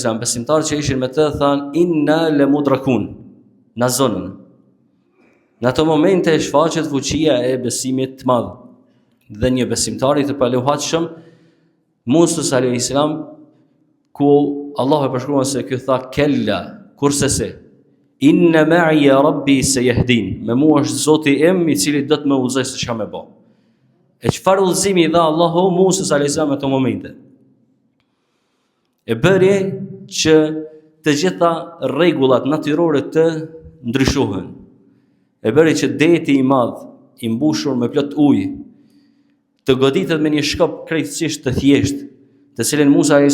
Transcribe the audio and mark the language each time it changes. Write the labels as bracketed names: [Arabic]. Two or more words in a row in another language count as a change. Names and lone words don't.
[Albanian] besimtar që ishin me të thanë [Arabic] إنا لمدركون, [Albanian] na zonën. Në ato momente shfaqet fuqia e besimit të madh. Dhe një besimtar i të paluhatshëm Musës a.s. ku Allah e përshkruan se ky tha kella, kurse se [Arabic] إن معي ربي سيهدين, [Albanian] me mua është Zoti im i cili do të më udhëzoj se çka më bë. E çfarë udhëzimi i dha Allahu Musës a.s. në ato momente? E bëri që të gjitha rregullat natyrore të ndryshohen. E bëri që deti i madh i mbushur me plot ujë të goditet me një shkop krejtësisht të thjeshtë, të cilin Musa a.s.